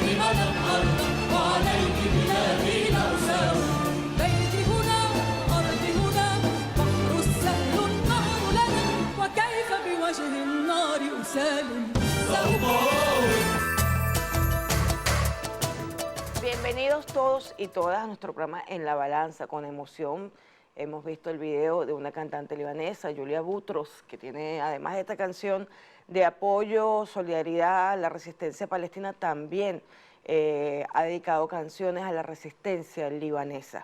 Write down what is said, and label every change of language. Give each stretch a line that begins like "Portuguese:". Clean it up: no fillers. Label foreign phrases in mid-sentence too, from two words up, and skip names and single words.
Arabic: العالم أرضا وعليك بلادي نرسم. بيتي هنا أرضي هنا بحر السهل النهر لنا وكيف بوجه النار أسالم.
Spanish: Bienvenidos todos y todas a nuestro programa En la Balanza. Con emoción hemos visto el video de una cantante libanesa, Julia Boutros, que tiene, además de esta canción de apoyo, solidaridad a la resistencia palestina, también ha dedicado canciones a la resistencia libanesa.